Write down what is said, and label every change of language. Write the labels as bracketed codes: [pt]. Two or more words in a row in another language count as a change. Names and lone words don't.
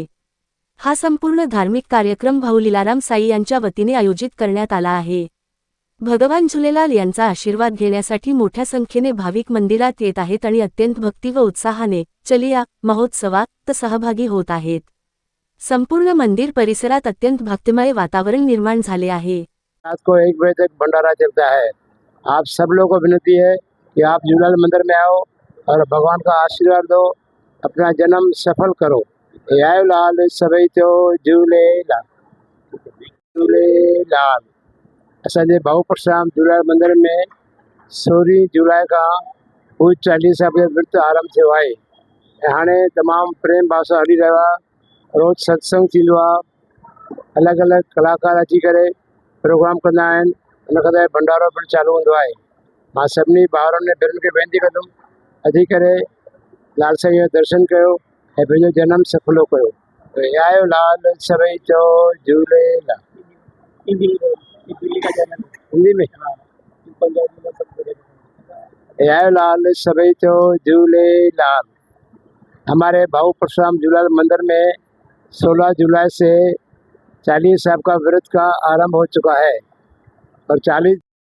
[mr] हा संपूर्ण धार्मिक कार्यक्रम भाऊ लीलाराम साई यांच्या वतीने आयोजित करण्यात आला आहे. भगवान झुलेलाल यांचा आशीर्वाद घेण्यासाठी मोठ्या संख्येने भाविक मंदिरात येत आहेत आणि अत्यंत भक्ती व उत्साहाने चलिया महोत्सवात सहभागी होत आहेत. संपूर्ण मंदिर परिसरात अत्यंत भक्तिमय वातावरण निर्माण झाले आहे. [hi] रात को 1 बजे तक भंडारा चलता है। आप सब लोगों को विनती है कि आप झूलेलाल मंदिर में आओ और भगवान का आशीर्वाद दो, अपना जन्म सफल करो। [sd] आयो लाल सभई तो झूलेलाल झूलेलाल। असांजे भाऊ परशुराम झूलेलाल मंदिर में 16 जुलाई का पूज चालीसा बजे व्रत आरंभ थियो आहे। हाणे तमाम प्रेम भाव सां हली रहियो आहे। रोज सत्संग थींदो आहे। अलॻि अलॻि कलाकार अची करे प्रोग्राम कंदा आहिनि। उन खां भंडारो पिणु चालू हूंदो आहे। मां सभिनी भाउरनि ऐं भेनरुनि खे वेनिती कंदुमि, अची करे लाल साईं जो दर्शन कयो ऐं पंहिंजो जनम सफलो कयो। आयो लाल सभई चओ झूलेलाल। [hi] हिंदी में [sd] आयो लाल सभई चओ झूलेलाल। [hi] हमारे भाऊ परशुराम झूलेलाल मंदिर में 16 जुलाई से चालीह साहब का व्रत का आरंभ हो चुका है और 40